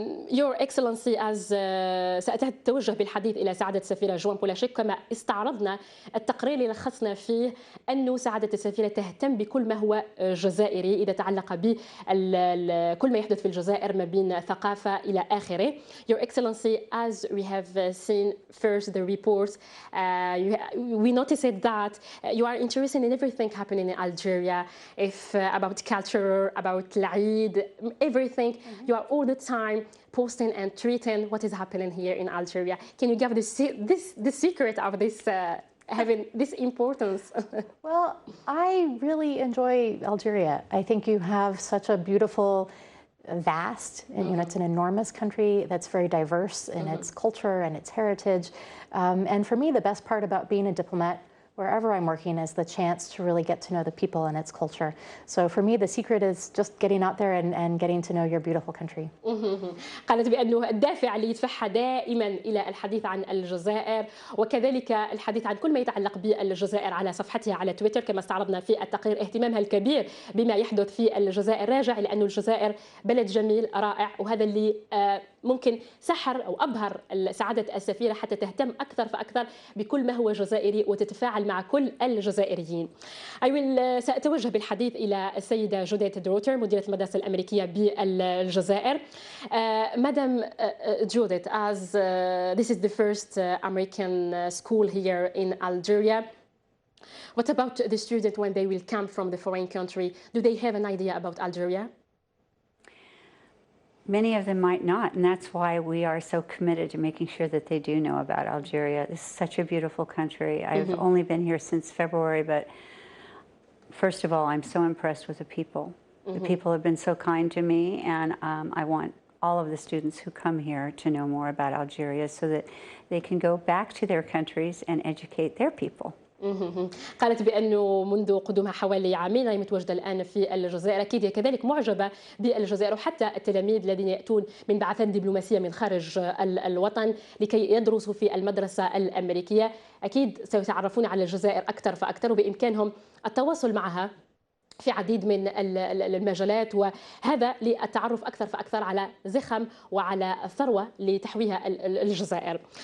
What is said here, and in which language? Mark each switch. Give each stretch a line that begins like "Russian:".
English: Your Excellency,
Arabic: سأتوجه بالحديث إلى سعادة السفيرة جوان بولاشيك. كما استعرضنا التقرير اللي لخصنا فيه أنه سعادة السفيرة تهتم بكل ما هو جزائري إذا تعلق بكل ما يحدث في الجزائر ما بين ثقافة إلى آخره.
English: Your Excellency, as we have seen first the reports, we noticed that you are interested in everything happening in Algeria, about culture, about Eid, everything. You are all the time posting and tweeting what is happening here in Algeria. Can you give the secret of this having this importance? Well, I really enjoy Algeria. I think you have such a beautiful, vast, and it's an enormous country that's very diverse in its culture and its heritage. And for me, the best part about being a diplomat wherever I'm working is the chance to really get to know the people and its culture. So for me, the secret is just getting out there and getting to know your beautiful country.
Arabic: قالت بأنه الدافع ليدفعها دائما إلى الحديث عن الجزائر وكذلك الحديث عن كل ما يتعلق بالجزائر على صفحتها على تويتر كما استعرضنا في التقرير. اهتمامها الكبير بما يحدث في الجزائر راجع لأن الجزائر بلد جميل رائع، وهذا اللي ممكن سحر أو أبهر سعادة السفيرة حتى تهتم أكثر فأكثر بكل ما هو جزائري وتتفاعل مع كل الجزائريين. سأتوجه بالحديث إلى السيدة جوديت دروتر مديرة المدرسة الأمريكية بالجزائر.
English: Madam Judith, as this is the first American school here in Algeria, what about the students when they will come from the foreign country? Do they have an idea about Algeria? Many of them might not, and that's why we are so committed to making sure that they do know about Algeria. This is such a beautiful country. I've only been here since February, but first of all, I'm so impressed with the people. The people have been so kind to me, and I want all of the students who come here to know more about Algeria so that they can go back to their countries and educate their people.
Arabic: قالت بأنه منذ قدومها حوالي عامين هي متواجدة الآن في الجزائر. أكيد هي كذلك معجبة بالجزائر، وحتى التلاميذ الذين يأتون من بعثات دبلوماسية من خارج الوطن لكي يدرسوا في المدرسة الأمريكية أكيد سيتعرفون على الجزائر أكثر فأكثر، وبإمكانهم التواصل معها في عديد من المجالات، وهذا للتعرف أكثر فأكثر على زخم وعلى الثروة لتحويها الجزائر.